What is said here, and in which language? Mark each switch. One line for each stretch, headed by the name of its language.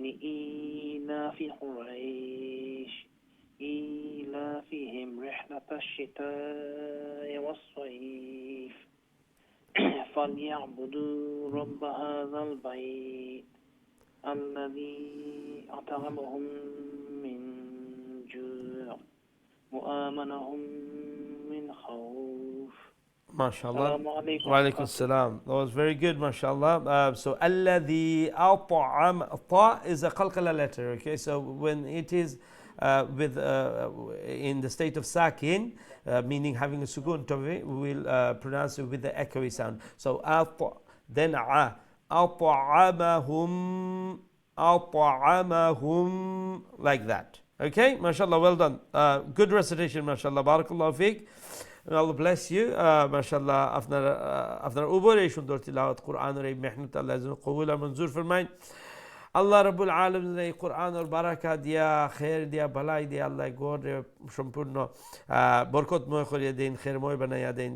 Arabic: لإيلاف قريش إيلافهم رحلة الشتاء والصيف فليعبدوا رب هذا البيت الذي أطعمهم من جوع وآمنهم من خوف.
English: MashaAllah. Assalamu alaikum. Wa alaikum salam. That was very good, mashallah. So, alladhi at'am, ta is a qalqala letter, okay? So, when it is with in the state of sakin, meaning having a sukoon tawi, we will pronounce it with the echoey sound. So, then a, at'amahum, like that. Okay, mashallah, well done. Good recitation, mashallah.
Arabic: Barakallahu feek.
English: Allah bless you, mashallah.
Bangla: আপনার উপরে সুন্দর তিলাওয়াত কোরআনের এই মেহনত আল্লাহ যেন কবুল আর মঞ্জুর ফরমায়। আল্লাহ রাব্বুল আলামিন এই কোরআনের বারাকা দিয়া, খের দিয়া, বালাই দিয়া আল্লাহ গড়ে সম্পূর্ণ বরকতময় করিয়ে দেন, খেরময় বানাইয়া দেন।